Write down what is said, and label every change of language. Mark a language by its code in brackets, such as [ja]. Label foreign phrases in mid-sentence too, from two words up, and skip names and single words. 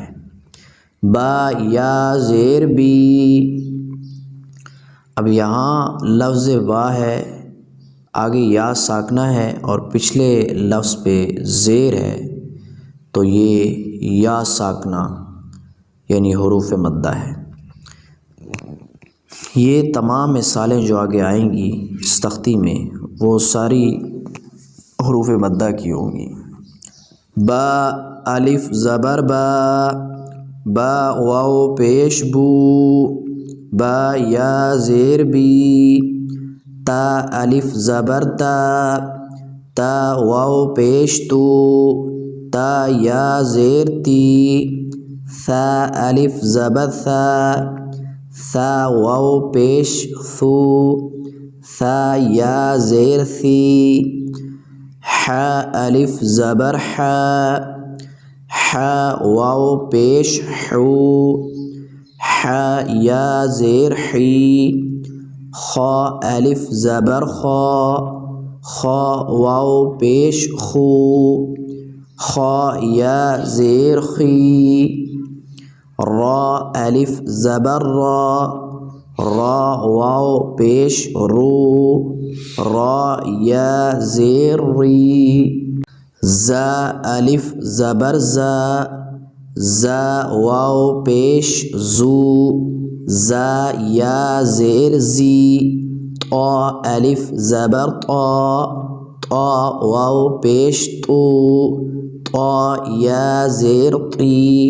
[ur] با یا زیر بی، اب یہاں لفظ با ہے، آگے یا ساکنہ ہے اور پچھلے لفظ پہ زیر ہے، تو یہ یا ساکنہ یعنی حروف مدہ ہے۔ یہ تمام مثالیں جو آگے آئیں گی اس تختی میں وہ ساری حروف مدہ کی ہوں گی۔ با الف زبر با، با واو پیش بو، با یا زیر بی۔ تا الف زبر تا، تا واو پیش تو، تا یا زیر تی۔ ثا الف زبر ثا، ثا واو پیش ثو، ثا یا زیر ثی۔ حا الف زبر حا، حا واو پیش حو، حا یا زیر حی۔ خا الف زبر خا، خا واو پیش خو، خا یا زیر خی۔ را الف زبر را، را واو پیش رو، را یا زیر ری۔ زا الف زبر زا، زا واو پیش زو، زا یا زیر زی۔ طا الف زبر طا، طا واو پیش تو، طا یا زیر طی۔